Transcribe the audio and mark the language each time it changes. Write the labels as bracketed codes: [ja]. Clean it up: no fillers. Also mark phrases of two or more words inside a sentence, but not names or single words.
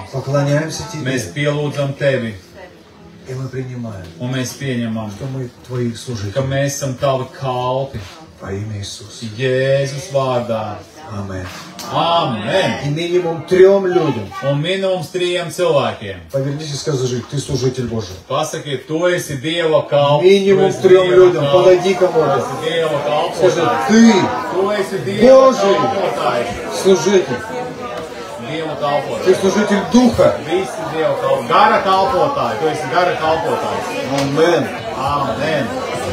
[ru] Поклоняемся [lv] Mēs [ru] Тебе. [lv] pielūdzam tevi [ru] И мы принимаем, [lv] un mēs pieņemam, [ru] что мы Твои [lv] ka [ru] служители. [lv] mēs esam tavi kalpi. [ru] Во имя Иисуса. [lv] Jēzus vārdā. [ru] Аминь. [lv] Amen. [ru] И минимум 3 людям. [lv] Un minimums 3 cilvēkiem. [ru] Повернись и скажи, ты служитель Божий. [lv] Pasakiet, tu esi Dieva kalps. [ru] Минимум 3 людям. Подойди [lv] Tu [ru] кому-то. [lv] esi Dieva [ru] Скажи, [lv] kalpotājs. [ru] ты [lv] Tu esi Dieva [ru] Божий. [lv] kalpotājs. [ru] служитель. [lv] Dieva [ru] Ты [lv] kalpotājs. [ru] служитель Духа. [lv] Visi Dieva kalpotājs. Gara kalpotāji. Tu esi gara kalpotājs. [ru] Аминь. [lv] Amen.